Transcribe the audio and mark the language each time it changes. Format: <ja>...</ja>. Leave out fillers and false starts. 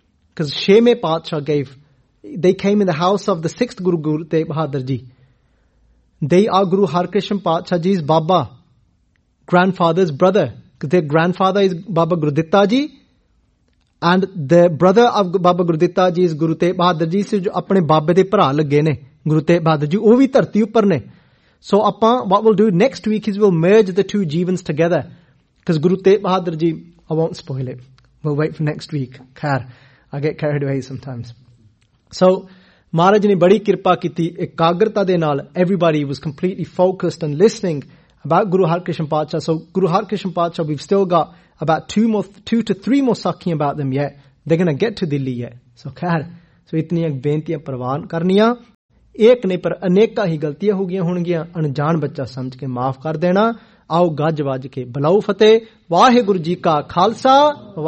<en>Because Sheme Patshah gave, they came in the house of the sixth Guru, Guru Tegh Bahadur Ji. They are Guru Hari Krishna Patshah Ji's Baba, grandfather's brother. Because their grandfather is Baba Gurditta Ji. And the brother of Baba Gurditta Ji is Guru Tegh Bahadur Ji.</en> <pa>ਸੋ ਆਪਣੇ ਬਾਬਾ ਦੇ ਪਰਾ ਲੱਗੇ ਨੇ, ਗੁਰੂ ਤੇਗ ਬਹਾਦਰ ਜੀ. ਓ ਵੀ ਤਰਤੀ ਉਪਰ ਨੇ.</pa> <en>So what we'll do next week is we'll merge the two jeevans together. Because Guru Tegh Bahadur Ji, I won't spoil it. We'll wait for next week. Khair, I get carried away sometimes. So</en> <pa>Maharaj ne badi kirpa kiti, ekagrata de naal,</pa> <en>everybody was completely focused and listening about Guru Hari Krishna Patshah. So Guru Hari Krishna Patshah, we've still got about two to three more sakhi about them yet. They're going to get to Delhi yet. So khair,</en> <pa>ਸੋ ਇਤਨੀਆਂ ਬੇਨਤੀਆਂ ਪ੍ਰਵਾਨ ਕਰਨੀਆਂ। ਇਕ ਨੇ ਪਰ ਅਨੇਕਾਂ ਹੀ ਗਲਤੀਆਂ ਹੋ ਗਈਆਂ ਹੋਣਗੀਆਂ, ਅਣਜਾਣ ਬੱਚਾ ਸਮਝ ਕੇ ਮਾਫ਼ ਕਰ ਦੇਣਾ। ਆਓ ਗੱਜ ਵੱਜ ਕੇ ਬੁਲਾਓ ਫਤਿਹ। ਵਾਹਿਗੁਰੂ ਜੀ ਕਾ ਖਾਲਸਾ।</pa>